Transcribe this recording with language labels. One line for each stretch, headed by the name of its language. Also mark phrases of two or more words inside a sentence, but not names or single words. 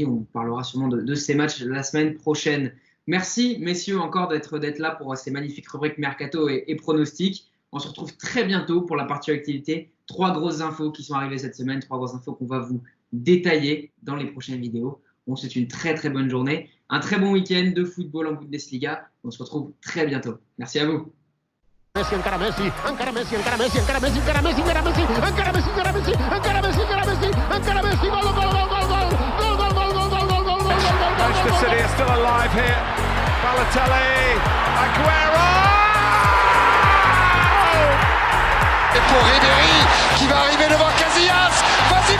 French: On parlera sûrement de ces matchs la semaine prochaine. Merci messieurs encore d'être là pour ces magnifiques rubriques Mercato et pronostics. On se retrouve très bientôt pour la partie activité. 3 grosses infos qui sont arrivées cette semaine, 3 grosses infos qu'on va vous détailler dans les prochaines vidéos. On vous souhaite une très très bonne journée, un très bon week-end de football en Bundesliga. On se retrouve très bientôt. Merci à vous.
Catalan: Messi, encara Messi, encara Messi, encara Messi, encara Messi, encara Messi, encara Messi, encara Messi, encara Messi, encara Messi, encara Messi, encara Messi, gol, gol, gol, gol, gol, gol, gol, gol, gol, gol, gol, gol, gol.
English: Manchester City are still alive here. Balotelli, Aguero!
French: Et pour Ribéry qui va arriver devant Casillas.